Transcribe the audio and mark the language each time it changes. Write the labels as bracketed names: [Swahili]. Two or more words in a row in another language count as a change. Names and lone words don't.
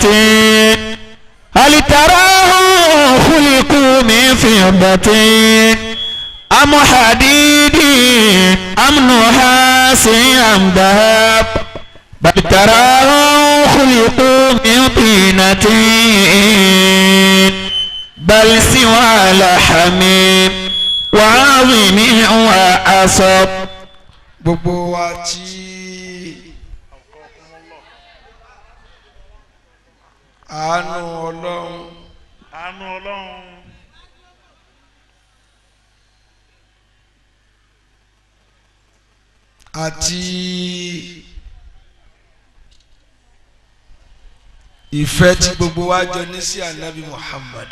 [Arabic] هل تراه خلقوا من فضة أم حديد أم نحاس أم ذهب بل تراه خلقوا من طينة بل سوى لحم وعظم وعصب [Yoruba] gbogbo wa tí àánú Ọlọ́run àti ìfẹ́ tí gbogbo wa jọ ní sí Ànábì Muhammad